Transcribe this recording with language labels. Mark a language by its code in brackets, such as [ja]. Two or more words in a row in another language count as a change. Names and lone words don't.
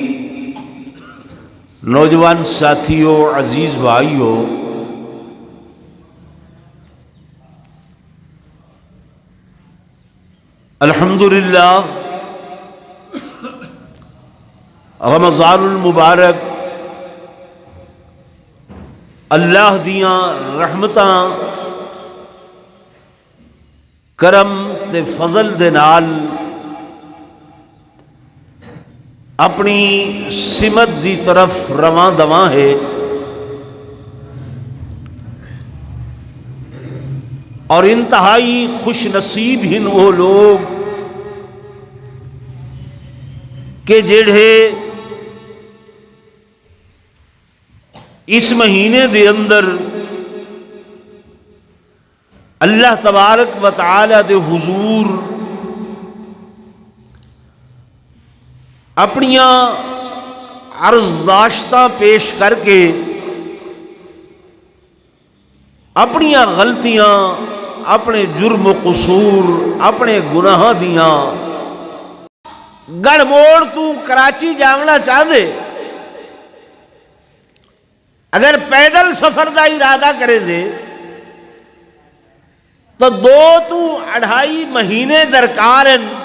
[ur] نوجوان ساتھیو، عزیز بھائیو، الحمدللہ [pa] رمضان المبارک اللہ دیاں رحمتاں کرم تے فضل دے نال اپنی سمت دی طرف رواں دواں ہے. اور انتہائی خوش نصیب ہن وہ لوگ کہ جیڑے اس مہینے دے اندر अल्लाह [ar] تبارک و تعالیٰ [pa] دے حضور اپنیاں عرضداشتاں پیش کر کے اپنیاں غلطیاں اپنے جرم و قصور اپنے گناہ دیاں گڑ موڑ تو کراچی جانا چاہ دے اگر پیدل سفر دا ارادہ کرے دے تو 2-2.5 مہینے درکار ہیں.